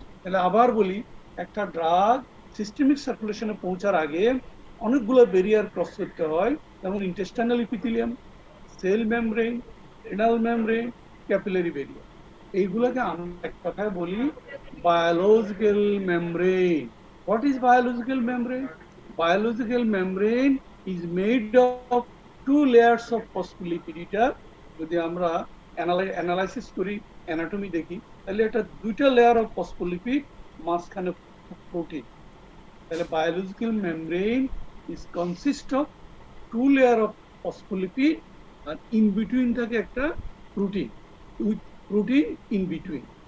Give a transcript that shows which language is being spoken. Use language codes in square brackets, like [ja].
[bn] তাহলে আবার বলি, একটা ড্রাগ সিস্টেমিক সার্কুলেশনে পৌঁছার আগে অনেকগুলো ব্যারিয়ার ক্রস করতে হয়, যেমন intestinal ইপিথেলিয়াম, cell membrane, renal membrane, capillary barrier. এইগুলোকে আমরা এক কথায় বলি biological membrane. [en] What is biological membrane? Biological membrane is made of two layers of phospholipid. [bn] এটা যদি আমরা অ্যানালাইসিস করি, অ্যানাটমি দেখি, তাহলে এটা দুইটা লেয়ার অফ ফসফোলিপিড, মাঝখানে প্রোটিন। তাহলে [en] biological membrane is consist of two layer of phospholipid, আর in between [bn] থাকে একটা [en] Protein, with protein in between.